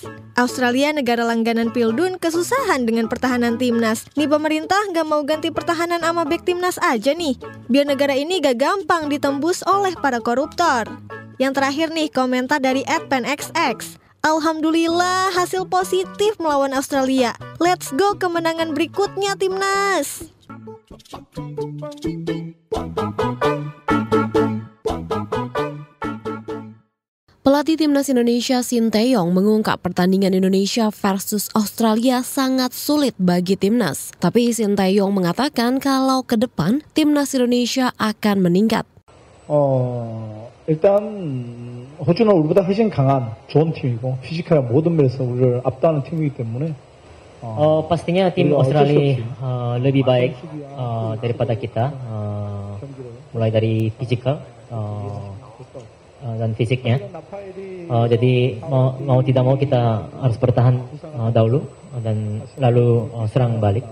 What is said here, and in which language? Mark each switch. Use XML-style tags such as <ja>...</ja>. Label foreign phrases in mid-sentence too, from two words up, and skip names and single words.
<id>Australia negara langganan Pildun kesusahan dengan pertahanan timnas. Nih pemerintah gak mau ganti pertahanan sama bek timnas aja nih, biar negara ini gak gampang ditembus oleh para koruptor. Yang terakhir nih komentar dari @penxx. Alhamdulillah hasil positif melawan Australia.</id> <en>Let's go</en> <id>kemenangan berikutnya timnas. Pelatih timnas Indonesia Sinteyong mengungkap pertandingan Indonesia versus Australia sangat sulit bagi timnas. Tapi Sinteyong mengatakan kalau ke depan timnas Indonesia akan meningkat.</id> <ko>일단 호주는 우리보다 훨씬 강한 좋은 팀이고 피지컬 모든 면에서 우리를 압도하는 팀이기 때문에</ko> <id>pastinya tim Australia lebih baik daripada kita, mulai dari fisikal dan fisiknya. Jadi mau tidak mau kita harus bertahan dahulu dan lalu serang balik.</id>